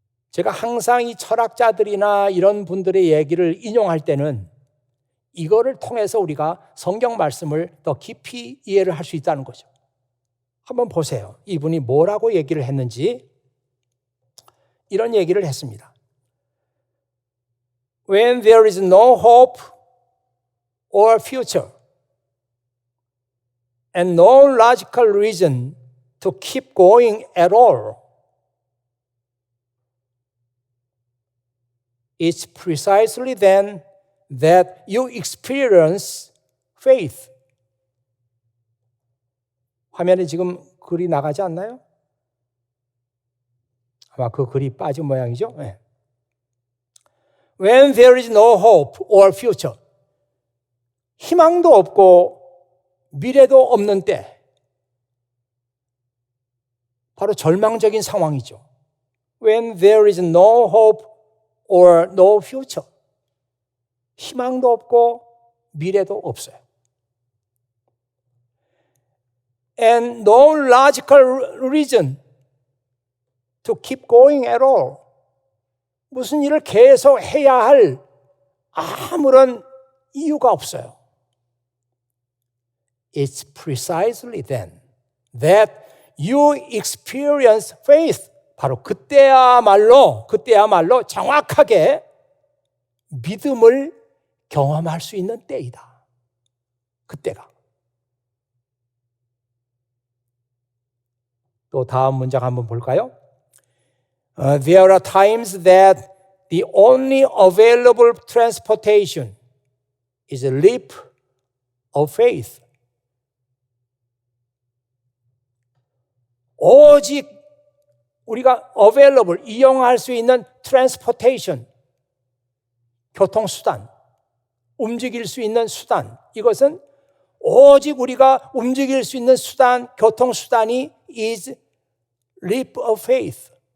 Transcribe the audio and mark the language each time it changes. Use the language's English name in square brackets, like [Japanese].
[Korean] 제가 항상 이 철학자들이나 이런 분들의 얘기를 인용할 때는 이거를 통해서 우리가 성경 말씀을 더 깊이 이해를 할 수 있다는 거죠. 한번 보세요. 이분이 뭐라고 얘기를 했는지. 이런 얘기를 했습니다. [English] When there is no hope or future and no logical reason to keep going at all, it's precisely then that you experience faith. [Korean] 화면에 지금 글이 나가지 않나요? 아마 그 글이 빠진 모양이죠. 네. [English] When there is no hope or future, [Korean] 희망도 없고 미래도 없는 때, 바로 절망적인 상황이죠. [English] When there is no hope or no future, [Korean] 희망도 없고 미래도 없어요. [English] And no logical reason to keep going at all. [Korean] 무슨 일을 계속 해야 할 아무런 이유가 없어요. [English] It's precisely then that you experience faith. [Korean] 바로 그때야말로 정확하게 믿음을 경험할 수 있는 때이다. 그때가. 또 다음 문장 한번 볼까요? [English] There are times that the only available transportation is a leap of faith. [Korean] 오직 우리가 available, 이용할 수 있는 transportation, 교통수단, 움직일 수 있는 수단, 이것은 오직 우리가 움직일 수 있는 수단, 교통수단이 [English] is leap of faith.